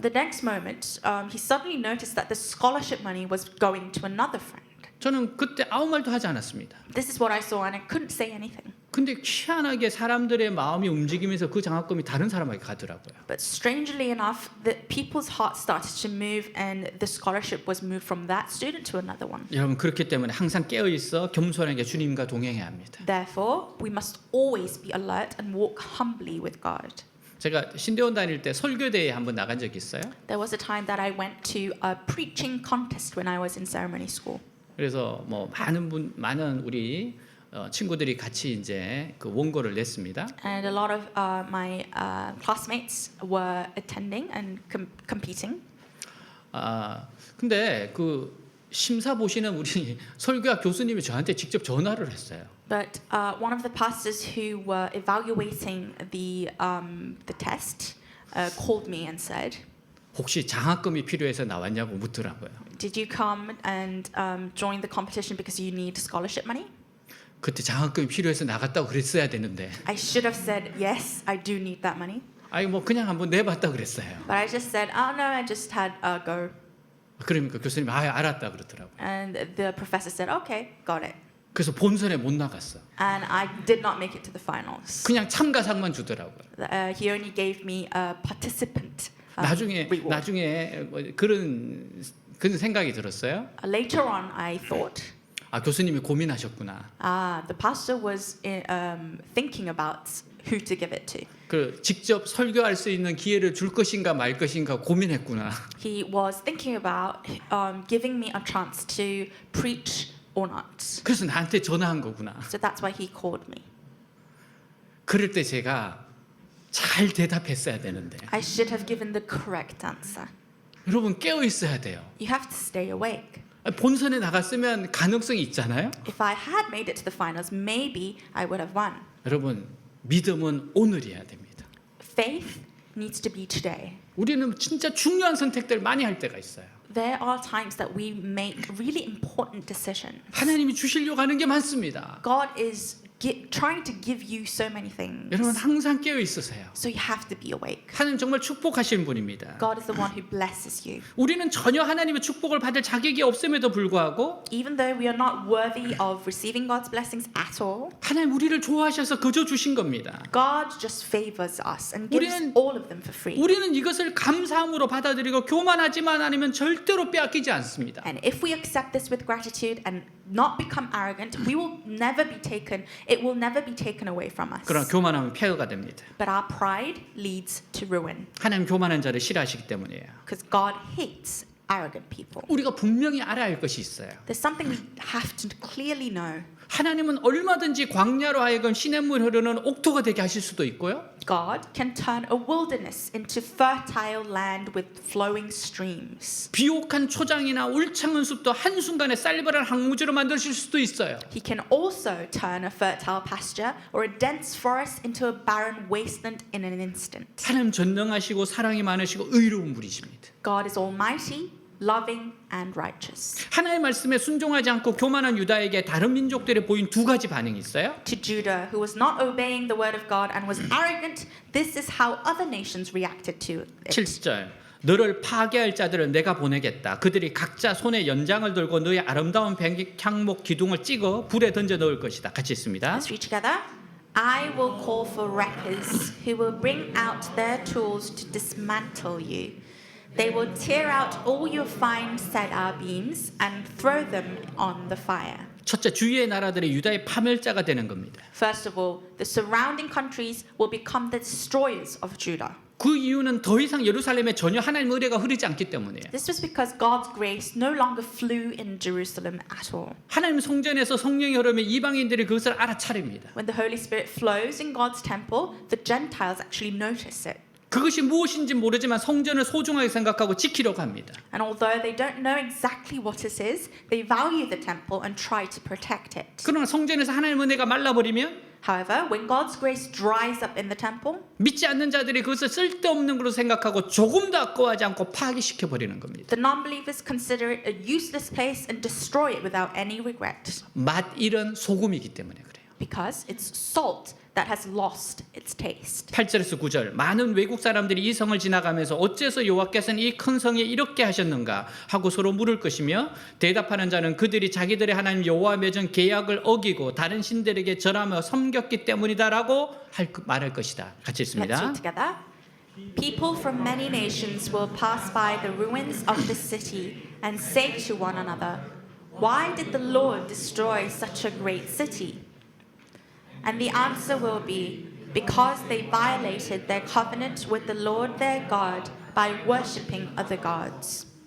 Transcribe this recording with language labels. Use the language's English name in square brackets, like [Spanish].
[English] The next moment, he suddenly noticed that the scholarship money was going to another friend. [Korean] 저는 그때 아무 말도 하지 않았습니다. [English] This is what I saw and I couldn't say anything. [Korean] 근데 희한하게 사람들의 마음이 움직이면서 그 장학금이 다른 사람에게 가더라고요. [English] But strangely enough, the people's hearts started to move and the scholarship was moved from that student to another one. [Korean] 여러분 그렇기 때문에 항상 깨어 있어 겸손하게 주님과 동행해야 합니다. [English] Therefore, we must always be alert and walk humbly with God. [Korean] 제가 신대원 다닐 때 설교대회에 한번 나간 적이 있어요. [English] There was a time that I went to a preaching contest when I was in ceremony school. [Korean] 그래서 뭐 많은 우리 친구들이 같이 이제 그 원고를 냈습니다. [English] And a lot of my classmates were attending and competing. [Korean] 근데 그 심사 보시는 우리 설교학 교수님이 저한테 직접 전화를 했어요. [English] But one of the pastors who were evaluating the test called me and said, [Korean] 혹시 장학금이 필요해서 나왔냐고 묻더라고요. [English] "Did you come and join the competition because you need scholarship money?" [Korean] 그때 장학금이 필요해서 나갔다고 그랬어야 되는데 [English] I should have said, "Yes, I do need that money." [Korean] 아니 뭐 그냥 한번 내봤다 그랬어요. [English] But I just said, "Oh no, I just had a go." [Korean] 그러니까 교수님이 알았다 그러더라고요. [English] And the professor said, "Okay, got it." [Korean] 그래서 본선에 못 나갔어. [English] And I did not make it to the finals. [Korean] 그냥 참가상만 주더라고요. [English] He only gave me a participant [Korean] 나중에 [English] reward. [Korean] 뭐 그런 생각이 들었어요. [English] Later on, I thought, [Korean] 교수님이 고민하셨구나. [English] the pastor was thinking about who to give it to. [Korean] 그 직접 설교할 수 있는 기회를 줄 것인가 말 것인가 고민했구나. [English] He was thinking about giving me a chance to preach or not. [Korean] 그래서 나한테 전화한 거구나. [English] So that's why he called me. [Korean] 그럴 때 제가 잘 대답했어야 되는데. [English] I should have given the correct answer. [Korean] 여러분 깨어 있어야 돼요. [English] You have to stay awake. [Korean] 본선에 나갔으면 가능성이 있잖아요. [English] If I had made it to the finals, maybe I would have won. [Korean] 여러분 믿음은 오늘이어야 됩니다. [English] Faith needs to be today. [Korean] 우리는 진짜 중요한 선택들 많이 할 때가 있어요. [English] There are times that we make really important decisions. [Korean] 하나님이 주시려고 하는 게 많습니다. [English] God is trying to give you so many things. [Korean] 여러분 항상 깨어 있으세요. [English] So you have to be awake. [Korean] 하나님 정말 축복하시는 분입니다. [English] God is the one who blesses you. [Korean] 우리는 전혀 하나님의 축복을 받을 자격이 없음에도 불구하고 [English] Even though we are not worthy of receiving God's blessings at all, [Korean] 하나님 우리를 좋아하셔서 거저 주신 겁니다. [English] God just favors us and gives [Korean] 우리는- [English] all of them for free. [Korean] 우리는 이것을 감사함으로 받아들이고 교만하지만 않으면 절대로 빼앗기지 않습니다. [English] And if we accept this with gratitude and not become arrogant, we will never be taken. It will never be taken away from us. [Korean] 그러나 교만하면 폐허가 됩니다. [English] But our pride leads to ruin [Korean] 하나님 교만한 자를 싫어하시기 때문이에요. [English] because God hates arrogant people. [Korean] 우리가 분명히 알아야 할 것이 있어요. [English] There's something we have to clearly know. [Korean] 하나님은 얼마든지 광야로 하여금 시냇물 흐르는 옥토가 되게 하실 수도 있고요. [English] God can turn a wilderness into fertile land with flowing streams. [Korean] 비옥한 초장이나 울창한 숲도 한순간에 쌀벌한 항무지로 만드실 수도 있어요. [English] He can also turn a fertile pasture or a dense forest into a barren wasteland in an instant. [Korean] 하나님 전능하시고 사랑이 많으시고 의로운 분이십니다. [English] God is almighty, loving, and righteous. [Korean] 하나님의 말씀에 순종하지 않고 교만한 유다에게 다른 민족들이 보인 두 가지 반응이 있어요. [English] To Judah, who was not obeying the word of God and was arrogant, this is how other nations reacted to it. [Korean] 7절 너를 파괴할 자들을 내가 보내겠다. 그들이 각자 손에 연장을 들고 너의 아름다운 백향목 기둥을 찍어 불에 던져 넣을 것이다. 같이 있습니다. [English] Let's read together. I will call for wreckers who will bring out their tools to dismantle you. They will tear out all your fine cedar beams and throw them on the fire. [Korean] 첫째 주위의 나라들이 유다의 파멸자가 되는 겁니다. [English] First of all, the surrounding countries will become the destroyers of Judah. [Korean] 그 이유는 더 이상 예루살렘에 전혀 하나님의 의뢰가 흐르지 않기 때문이에요. [English] This was because God's grace no longer flew in Jerusalem at all. [Korean] 하나님 성전에서 성령이 흐르면 이방인들이 그것을 알아차립니다. [English] When the Holy Spirit flows in God's temple, the Gentiles actually notice it. [Korean] 그것이 무엇인지 모르지만 성전을 소중하게 생각하고 지키려고 합니다. [English] And although they don't know exactly what it is, they value the temple and try to protect it. [Korean] 그러나 성전에서 하나님의 은혜가 말라버리면 [English] However, when God's grace dries up in the temple, [Korean] 믿지 않는 자들이 그것을 쓸데없는 것으로 생각하고 조금도 아까워하지 않고 파괴시켜 버리는 겁니다. [English] the non-believers consider it a useless place and destroy it without any regret. [Korean] 맛 잃은 소금이기 때문에 그래요. [English] Because it's salt that has lost its taste. [Korean] 8절에서 9절 많은 외국 사람들이 이 성을 지나가면서 어째서 여호와께서는 이 큰 성에 이렇게 하셨는가 하고 서로 물을 것이며 대답하는 자는 그들이 자기들의 하나님 여호와 맺은 계약을 어기고 다른 신들에게 절하며 섬겼기 때문이다라고 말할 것이다. 같이 [English] Let's [Korean] 읽습니다. [English] read together. People from many nations will pass by the ruins of the city and say to one another, "Why did the Lord destroy such a great city?" And the answer will be, because they violated their covenant with the Lord their God by worshipping other gods.